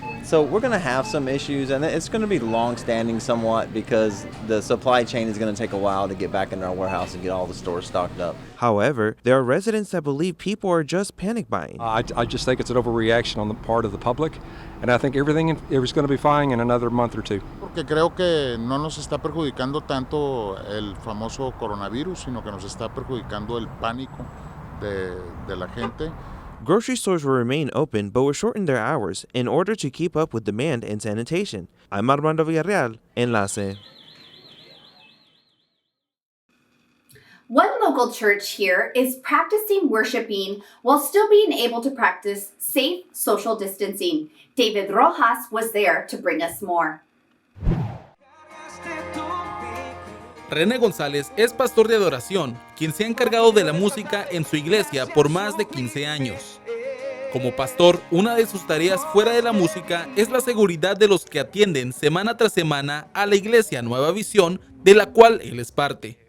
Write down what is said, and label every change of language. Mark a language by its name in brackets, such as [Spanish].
[English] So we're going to have some issues, and it's going to be long-standing somewhat because the supply chain is going to take a while to get back into our warehouse and get all the stores stocked up. However, there are residents that believe people are just panic buying. I just think it's an overreaction on the part of the public, and I think everything is going to be fine in another month or 2. [Spanish] Porque creo que no nos está perjudicando tanto el famoso coronavirus, sino que nos está perjudicando el pánico de la gente. [English] Grocery stores will remain open, but will shorten their hours in order to keep up with demand and sanitation. I'm Armando Villarreal, Enlace. One local church here is practicing worshiping while still being able to practice safe social distancing. David Rojas was there to bring us more. [Spanish] René González es pastor de adoración, quien se ha encargado de la música en su iglesia por más de 15 años. Como pastor, una de sus tareas fuera de la música es la seguridad de los que atienden semana tras semana a la iglesia Nueva Visión, de la cual él es parte.